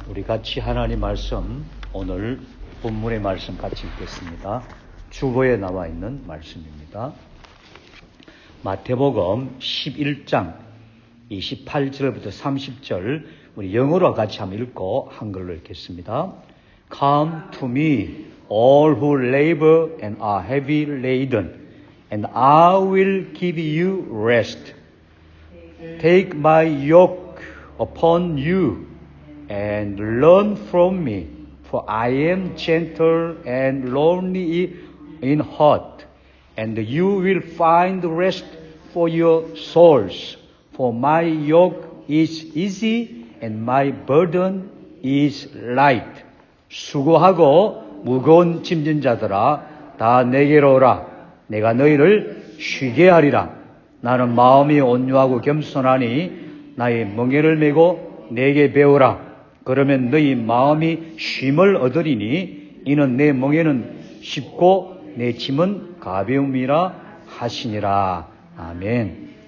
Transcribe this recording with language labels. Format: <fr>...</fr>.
<ko>우리 같이 하나님 말씀, 오늘 본문의 말씀 같이 읽겠습니다. 주보에 나와 있는 말씀입니다. 마태복음 11장 28절부터 30절 우리 영어로 같이 한번 읽고 한글로 읽겠습니다.</ko> <en>Come to me, all who labor and are heavy laden, and I will give you rest. Take my yoke upon you and learn from me, for I am gentle and lowly in heart, and you will find rest for your souls. For my yoke is easy and my burden is light.</en> <ko>수고하고 무거운 짐진 자들아 다 내게로 오라. 내가 너희를 쉬게 하리라. 나는 마음이 온유하고 겸손하니 나의 멍에를 메고 내게 배우라. 그러면 너희 마음이 쉼을 얻으리니 이는 내 멍에는 쉽고 내 짐은 가벼움이라 하시니라. 아멘.</ko>